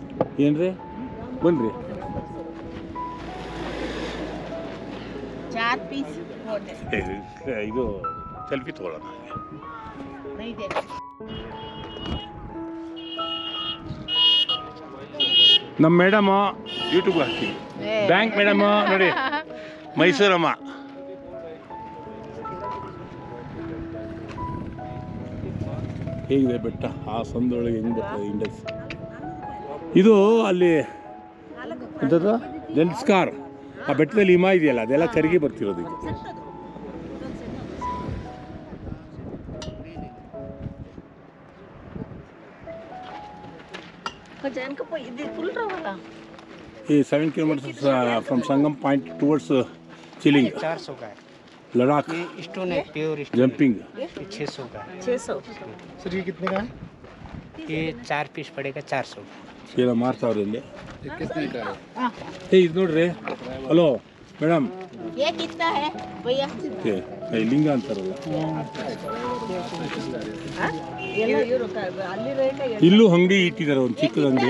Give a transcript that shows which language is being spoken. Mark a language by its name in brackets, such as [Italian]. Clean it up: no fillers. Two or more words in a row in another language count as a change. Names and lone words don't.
[Kannada] ಏನ್ರಿ ಬನ್ರಿ. [Hindi] 4 पीस [Kannada] ಇದು ಸೆಲ್ಫಿ ತಗೊಳ್ಳೋಣ. [Hindi] नहीं दे [Kannada] ನಮ್ಮ ಮೇಡಮು ಯೂಟ್ಯೂಬ್ ಹಾಕ್ತೀವಿ. [English] bank madam [Kannada] ನೋಡಿ, ಮೈಸೂರಮ್ಮ. ಹೇಗಿದೆ ಬೆಟ್ಟ, ಆ ಸಂದೊಳಗೆ ಹೆಂಗೆ ಬರ್ತದೆ ಇಂಡಸ್. ಇದು ಅಲ್ಲಿ ಎಂಥದ್ದು ಜಲ್ಸ್ಕಾರ್, ಆ ಬೆಟ್ಟದಲ್ಲಿ ಹಿಮ ಇದೆಯಲ್ಲ ಅದೆಲ್ಲ ಕರಗಿ ಬರ್ತಿರೋದು ಇದು. [English] ಈ 7 kilometers from Sangam Point towards Chiling, [Hindi] 400 का है Ladakh, ये स्टोन है, प्योर jumping. 600 का है 600 सर ये कितने का है? ये 4 पीस पड़ेगा 400 [Kannada] ಏನೋ ಮಾರ್ತಾವ್ರೆ ಇಲ್ಲಿ. [Hindi] ये कितने का है? [Kannada] ಇದು ನೋಡ್ರಿ, [English] hello madam, [Hindi] ये कितना है भैया? [Kannada] ಲಿಂಗ ಅಂತಾರಲ್ಲ, ಅಲ್ಲಿ ರೇಟ್ ಇಲ್ಲೂ ಅಂಗಡಿ ಇಟ್ಟಿದ್ದಾರೆ, ಒಂದು ಚಿಕ್ಕದ ಅಂಗಡಿ.